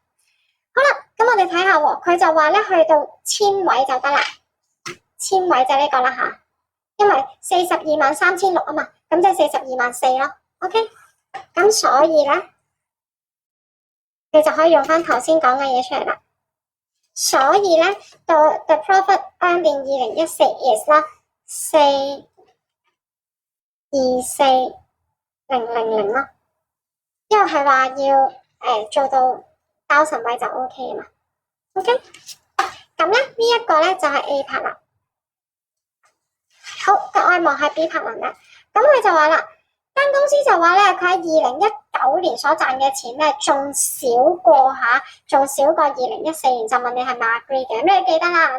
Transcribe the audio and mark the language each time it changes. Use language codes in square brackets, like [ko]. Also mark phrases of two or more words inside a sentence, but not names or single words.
[yue] 好啦，咁我哋睇下喎，佢就話咧去到千位就得啦，千位就呢個啦吓，因為423600啊嘛，咁即係424000咯。OK， 咁所以咧，你就可以用翻頭先講嘅嘢出嚟啦。所以咧 ， [en] the profit earned in 2014 is [yue] 啦424,000咯，因為係話要做到9000位就 OK 啊嘛。OK， 咁咧呢一個咧就係 [en] A part [yue] 啦。好，我哋望下 [en] B part [yue] 啦。咁佢就話啦，間公司就話咧，佢喺2019年所賺嘅錢咧，仲少過2014年。就問你係咪 agree 嘅？咁你記得啦。